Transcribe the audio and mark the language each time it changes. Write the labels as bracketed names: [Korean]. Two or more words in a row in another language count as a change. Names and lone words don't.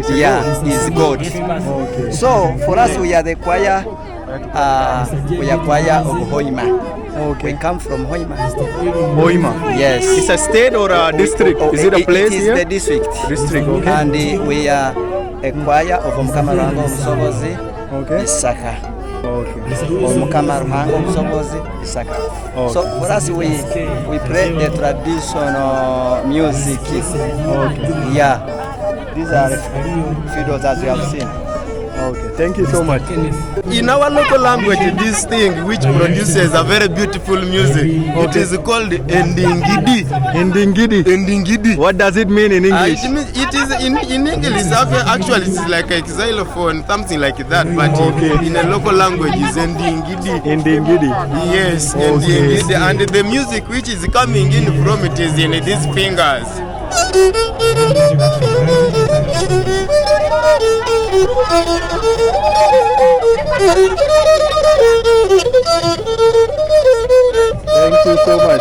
[English] He's God. Okay. So for us, we are the choir. We are choir of Hoima. Okay. We come from Hoima. Hoima. Yes. It's a state or a district? Is it a place here? here? It is the district. District, okay. And we are a choir of Omukama Ruhanga Obusobozi Bisaka. Okay. Omukama Ruhanga Obusobozi Bisaka. So for us, we play the traditional music. Okay. Yeah. These are fiddles as you have seen. Okay, thank you so much. In our local language, this thing which produces a very beautiful music, it is called endingidi. Ndingidi. Endingidi. What does it mean in English? It is in English. Actually, it's like a xylophone, something like that. But in a local language, it's endingidi. Ndingidi. Yes, endingidi. And the music which is coming in from it is in these fingers. Thank you so much.